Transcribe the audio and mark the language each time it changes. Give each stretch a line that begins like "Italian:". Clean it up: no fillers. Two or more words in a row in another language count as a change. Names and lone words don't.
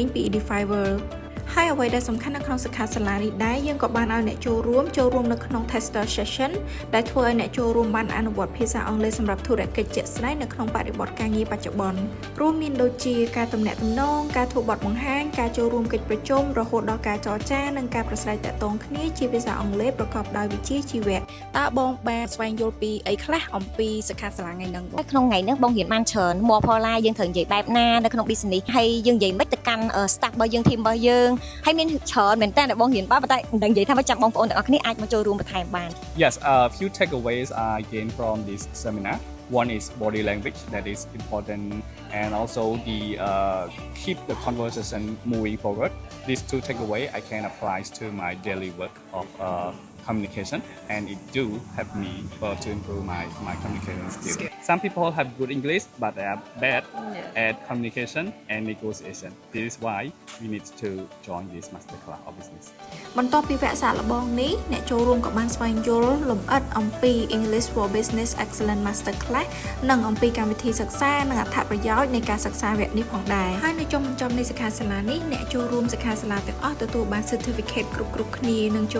Khmer: ពី Edifiver ហើយអ្វីដែលសំខាន់នៅក្នុងសិក្ខាសាលានេះដែរយើងក៏បានឲ្យអ្នកចូលរួមនៅក្នុង
English: Tester Session
Khmer: ដែលធ្វើឲ្យអ្នកចូលរួមបានអនុវត្តភាសាអង់គ្លេសសម្រាប់ធុរកិច្ចជាក់ស្ដែងនៅក្នុងបរិបទការងារបច្ចុប្បន្នរួមមានដូចជាការទំនាក់ទំនងការធ្វើបទបង្ហាញការចូលរួមកិច្ចប្រជុំរហូតដល់ការចរចានិងការប្រស្រ័យទាក់ទងគ្នាជាភាសាអង់គ្លេសប្រកបដោយវិជ្ជាជីវៈតើបងបានស្វែងយល់ពីអីខ្លះអំពីសិក្ខាសាលាថ្ងៃហ្នឹងបង ក្នុងថ្ងៃនេះបងរៀនបានច្រើនមកផល្លាយើងត្រូវនិយាយបែបណានៅក្នុង business ហើយយើងនិយាយមិនទៅកាន់ staff របស់យើង team របស់យើងហើយមានច្រើនមែនតើបងរៀនបានប៉ុន្តែមិនដឹងនិយាយថាមិនចាំបងប្អូនទាំងអស់គ្នាអាចមកចូលរួមបន្ថែមបាន
English: Yes, a few takeaways I gained from this seminar. One is body language that is important, and also the keep the conversation moving forward. These two takeaways I can apply to my daily work of communication, and it do help me to improve my communication skills. Some people have good English, but they are bad at communication and negotiation. This is why we need to join this masterclass of business.
Khmer: បន្ទាប់ពីវគ្គសាកល្បងនេះអ្នកចូលរួមក៏បានស្វែងយល់លម្អិតអំពី English for Business Excellent Masterclass និងអំពីកម្មវិធីសិក្សានិងអត្ថប្រយោជន៍នៃការសិក្សាវ គ្គនេះផងដែរហើយនៅចុងបញ្ចប់នៃសិក្ខាសាលានេះអ្នកចូលរួមសិក្ខាសាលាទាំងអស់ទទួលបាន Certificate គ្រប់គ្នានិងចូល